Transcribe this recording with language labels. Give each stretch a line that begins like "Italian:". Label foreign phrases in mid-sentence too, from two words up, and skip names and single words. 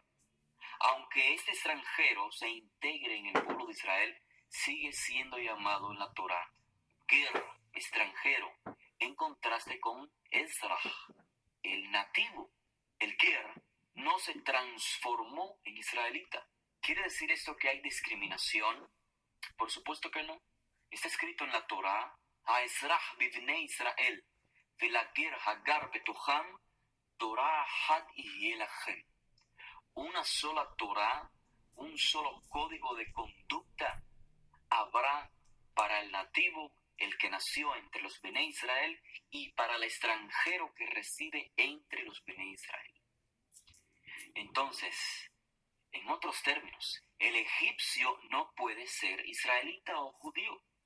Spanish: Aunque este extranjero se integre en el pueblo de Israel, sigue siendo llamado en la Torá Ger, extranjero, en contraste con Ezraj, el nativo. El Ger no se transformó en israelita. ¿Quiere decir esto que hay discriminación? Por supuesto que no. Está escrito en la Torá:
Hebrew: האזרח בבני ישראל ולגר הגר בתוכם תורה אחת יהיה לכם.
Spanish: Una sola Torá, un solo código de conducta habrá para el nativo, el que nació entre los Bene Israel, y para el extranjero que reside entre los Bene Israel. Entonces, en otros términos, el egipcio no puede ser israelita o judío.